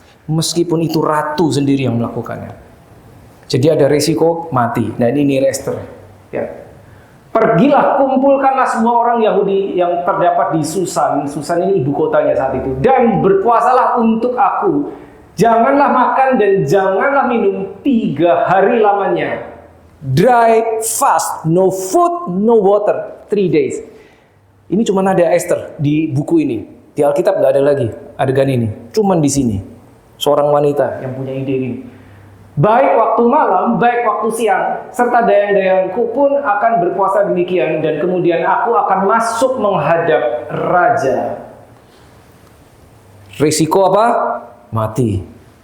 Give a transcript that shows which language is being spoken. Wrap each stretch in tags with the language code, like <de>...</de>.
<id>Meskipun itu ratu sendiri yang melakukannya. Jadi ada resiko mati. Nah ini Esther. Ya. Pergilah, kumpulkanlah semua orang Yahudi yang terdapat di Susan. Susan ini ibu kotanya saat itu. Dan berpuasalah untuk aku. Janganlah makan dan janganlah minum 3 hari lamanya.</id> <en>Dry fast, no food, no water, 3 days.</en> <id>Ini cuma ada Esther di buku ini. Di Alkitab nggak ada lagi adegan ini. Cuman di sini. Seorang wanita yang punya ide ini. Baik waktu malam, baik waktu siang, serta dayang-dayangku pun akan berpuasa demikian. Dan kemudian aku akan masuk menghadap raja. Risiko apa? Mati.</id>